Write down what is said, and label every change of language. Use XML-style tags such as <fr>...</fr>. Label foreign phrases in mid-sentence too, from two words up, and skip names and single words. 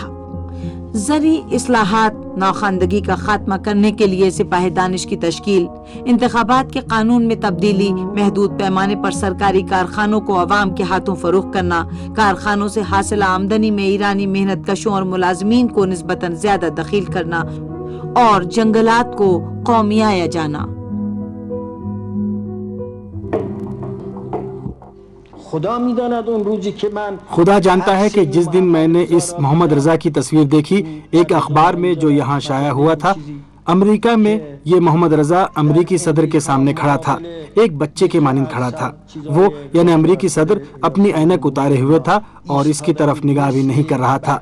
<ur>زرعی اصلاحات، نوخواندگی کا خاتمہ کرنے کے لیے سپاہ دانش کی تشکیل، انتخابات کے قانون میں تبدیلی، محدود پیمانے پر سرکاری کارخانوں کو عوام کے ہاتھوں فروخت کرنا، کارخانوں سے حاصلہ آمدنی میں ایرانی محنت کشوں اور ملازمین کو نسبتاً زیادہ دخیل کرنا اور جنگلات کو قومیایا جانا۔</ur> <fa>خدا میداند اون روزی که من</fa> <ur>خدا جانتا ہے کہ جس دن میں نے اس محمد رضا کی تصویر دیکھی ایک اخبار میں جو یہاں شائع ہوا تھا، امریکہ میں یہ محمد رضا امریکی صدر کے سامنے کھڑا تھا، ایک بچے کے مانند کھڑا تھا۔ وہ یعنی امریکی صدر اپنی عینک اتارے ہوئے تھا اور اس کی طرف نگاہ بھی نہیں کر رہا تھا۔</ur>